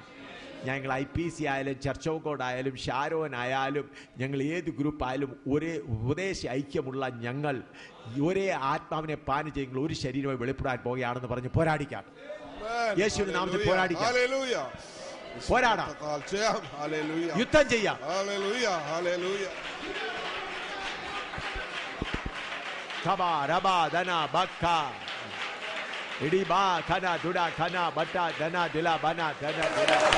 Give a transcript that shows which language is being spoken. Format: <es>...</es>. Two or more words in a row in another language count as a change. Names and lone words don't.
<ml>ഞങ്ങൾ IPC ആയാലും ചർച്ച് ഓഫ് ഗോഡ് ആയാലും ഷാരോൻ ആയാലും ഞങ്ങൾ ഏത് ഗ്രൂപ്പായാലും ഒരേ ഉപദേശ ഐക്യമുള്ള ഞങ്ങൾ ഒരേ ആത്മാവിനെ പാനം ചെയ്യുന്ന ഒരു ശരീരമായി വെളിപ്പെടാൻ പോകുകയാണെന്ന് പറഞ്ഞ് പോരാടിക്കാം. യേശുവിന്റെ നാമത്തിൽ പോരാടിക്കാം, പോരാടാം, യുദ്ധം ചെയ്യാം. Idi ba khana duda khana bata dana dila bana dana dila.</ml>